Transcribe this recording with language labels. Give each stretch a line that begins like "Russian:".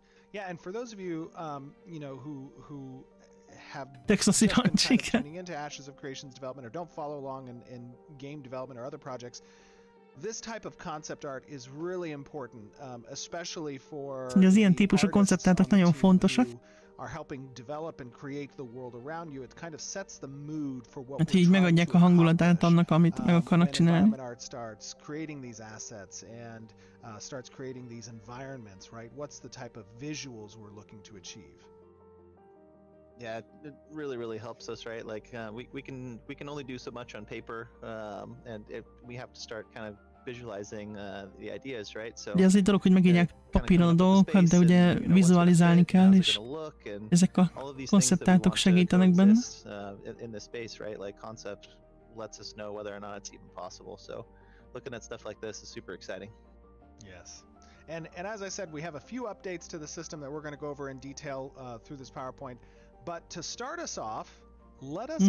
English: Yeah, and for those of you, who have
Hungarian: Texasi ranchig.
English: tuning into Ashes of Creation's development or don't follow along in game development or other projects, this type of concept art is really important, especially for
Hungarian: az ilyen típusú konceptártok nagyon fontosak.
English: Are helping develop and create the world around you. It kind of sets the mood for what
Hungarian: hát így megadják a hangulatát annak, amit meg akarnak csinálni.
English: Art starts creating these assets and starts creating these environments, right? What's the type of visuals we're looking to achieve? Yeah, it really helps us, right? Like we can only do so much on paper, and we have to start kind of visualizing the ideas, right? So
Hungarian: ugye az egy dolog, hogy megírják papíron a dolgokat, de ugye vizualizálni kell, és ezek a konceptártok segítenek benne.
English: In this space, right? Like concept lets us know whether or not it's even possible. So looking at stuff like this is super exciting. Yes. And as I said, we have a few updates to the system that we're going to go over in detail through this PowerPoint. But to start us off, let us